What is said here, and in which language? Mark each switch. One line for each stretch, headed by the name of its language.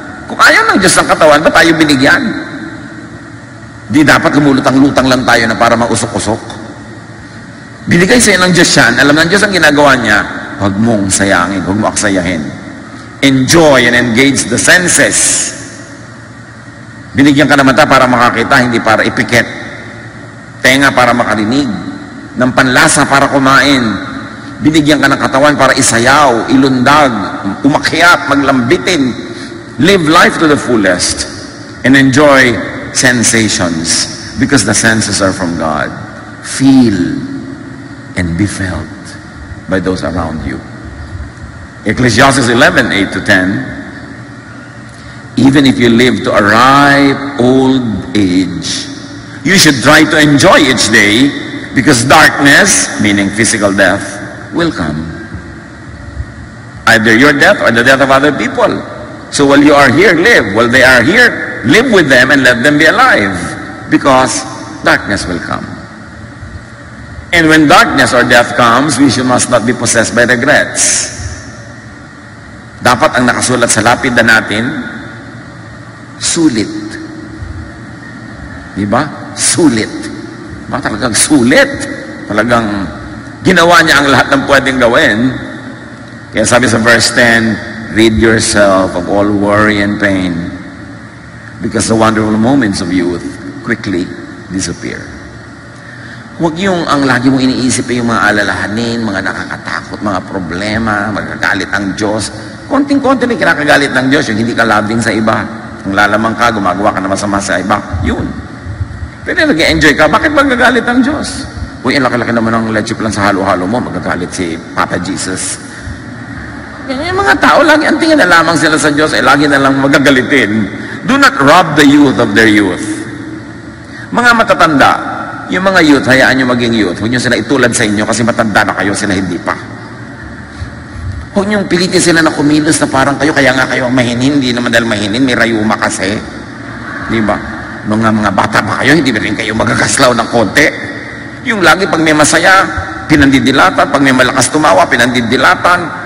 Filipino: Kung ayaw ng Diyos ng katawan, ba't tayo binigyan? Di dapat lumulutang-lutang lang tayo na para mausok-usok. Binigay sa'yo ng Diyos yan. Alam ng Diyos ang ginagawa niya, huwag mong sayangin, huwag mo aksayahin.
English: Enjoy and engage the senses.
Filipino: Binigyan ka naman ta para makakita, hindi para ipikit. Tenga para makarinig. Ng panlasa para kumain. Binigyan ka ng katawan para isayaw, ilundag, umakyat, maglambitin.
English: Live life to the fullest and enjoy sensations because the senses are from God. Feel and be felt by those around you. Ecclesiastes 11:8-10. Even if you live to a ripe old age, you should try to enjoy each day because darkness, meaning physical death, will come. Either your death or the death of other people. So while you are here, live. While they are here, live with them and let them be alive. Because darkness will come. And when darkness or death comes, we must not be possessed by regrets.
Filipino: Dapat ang nakasulat sa lapid na natin, sulit. Diba? Sulit. Diba? Talagang sulit. Talagang ginawa niya ang lahat ng pwedeng gawin. Kaya sabi sa
English: verse 10, rid yourself of all worry and pain because the wonderful moments of youth quickly disappear.
Filipino: Huwag yung ang lagi mong iniisip yung mga alalahanin, mga nakakatakot, mga problema, magagalit ang Diyos. Konting-konti na kinakagalit ng Diyos, yung hindi ka loving sa iba. Kung lalamang ka, gumagawa ka na masama sa iba, yun. Pero nag-enjoy ka, bakit magagalit ang Diyos? Uy, ang laki-laki naman ng leche plan sa halo-halo mo, magagalit si Papa Jesus. Yung mga tao, lagi ang tingin na lamang sila sa Diyos, lagi na lang magagalitin.
English: Do not rob the youth of their youth.
Filipino: Mga matatanda, yung mga youth, hayaan nyo maging youth. Huwag nyo sila itulad sa inyo kasi matanda na kayo, sila hindi pa. Huwag nyo pilitin sila na kumilos na parang kayo, kaya nga kayo mahinin, hindi naman dahil mahinin, may rayuma kasi. Di ba? mga bata pa kayo, hindi ba rin kayo magkakaslaw ng konti? Yung lagi pag may masaya, pinandidilatan, pag may malakas tumawa, pinandidilatan.